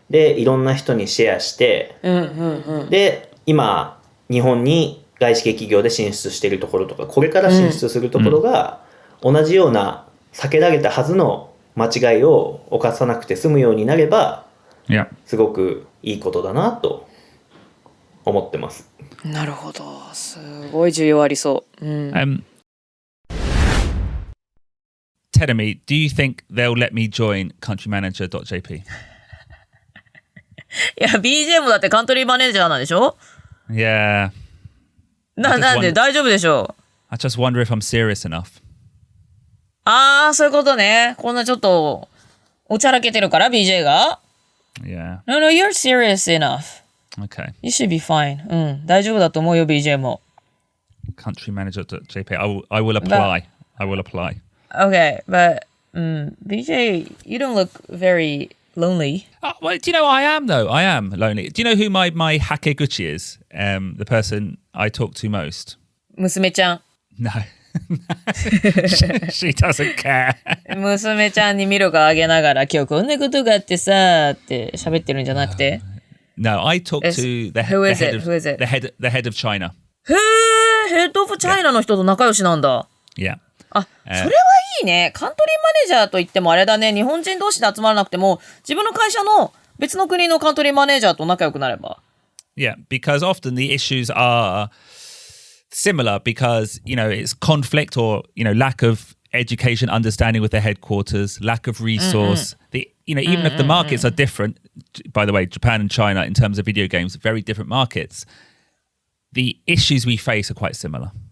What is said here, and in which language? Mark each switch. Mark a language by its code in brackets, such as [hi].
[ja] でいろんな人にシェアして、で今日本に外資系企業で進出しているところとかこれから進出するところが、同じような避けられたはずの間違いを犯さなくて済むようになれば、すごくいいことだなと思ってます。なるほど、すごい需要ありそう。 [en] Tell me, do you think they'll let me join Countrymanager.jp? [ja] いや、BJ もだってカントリーマネージャーなんでしょ？ [en] Yeah. [ja] なんで大丈夫でしょう？ [en] I just wonder if I'm serious enough. [ja] ああ、そういうことね。こんなちょっとおちゃらけてるから BJ が。 [en] Yeah. No, you're serious enough. Okay. You should be fine. [ja] 大丈夫だと思うよ BJ も。 [en] Countrymanager.jp. I will apply. I will apply. Okay, but BJ, you don't look very lonely. Well, do you know I am though? I am lonely. Do you know who my Hakeguchi is? The person I talk to most. [ja] 娘ちゃん。 [en] No. She doesn't care. [ja] 娘ちゃんにミルクあげながら今日こんなことがあってさって喋ってるんじゃなくて。 [en] No, I talk to the head of China. [ja] へえ、ヘッドオブチャイナの人と仲良しなんだ。 [en] Yeah. [ja] あ、それはいいね。カントリーマネージャーといってもあれだね。日本人同士で集まらなくても、自分の会社の別の国のカントリーマネージャーと仲良くなれば。 [en] Yeah, because often the issues are similar because, it's conflict or, lack of education, understanding with the headquarters, lack of resource. Even if the markets are different, by the way, Japan and China in terms of video games, very different markets, the issues we face are quite similar.